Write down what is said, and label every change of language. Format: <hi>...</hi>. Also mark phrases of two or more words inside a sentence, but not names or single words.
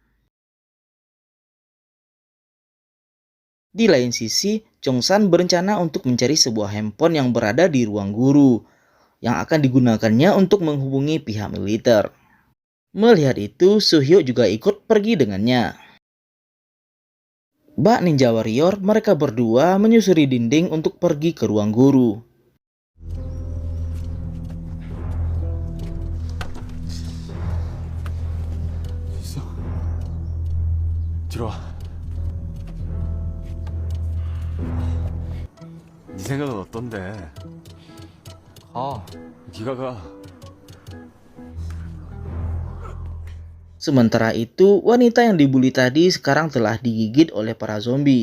<id>Di lain sisi, Chongsan berencana untuk mencari sebuah handphone yang berada di ruang guru yang akan digunakannya untuk menghubungi pihak militer. Melihat itu, Suhyo juga ikut pergi dengannya. Bak Ninja Warrior, mereka berdua menyusuri dinding untuk pergi ke ruang guru.</id> <ko>있어 들어와 네 생각은 어떤데? 네가 가</ko> <id>Sementara itu, wanita yang dibully tadi sekarang telah digigit oleh para zombie.</id>